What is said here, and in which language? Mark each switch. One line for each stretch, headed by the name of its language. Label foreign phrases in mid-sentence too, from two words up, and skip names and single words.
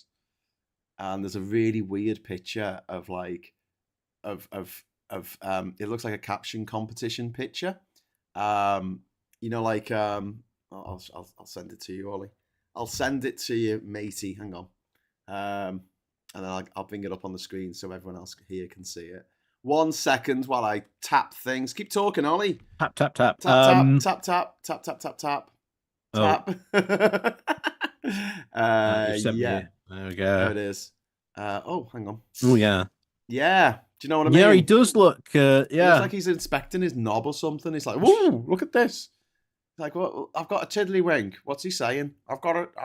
English: And there's a really weird picture of like of it looks like a caption competition picture. Like I'll send it to you, Ollie. I'll send it to you, matey. Hang on. And then I'll bring it up on the screen so everyone else here can see it. 1 second while I tap things. Keep talking, Ollie. Tap tap tap. Tap tap tap tap tap tap tap tap Oh, tap. you sent me Yeah, it. There we there go. it is. Hang on. Oh yeah. Yeah, do you know what I Yeah, he mean? does look It looks yeah. like he's inspecting his knob or something. He's like, "Whoa, look at this!" Like, well, I've got a tiddlywink. What's he saying? I've got to.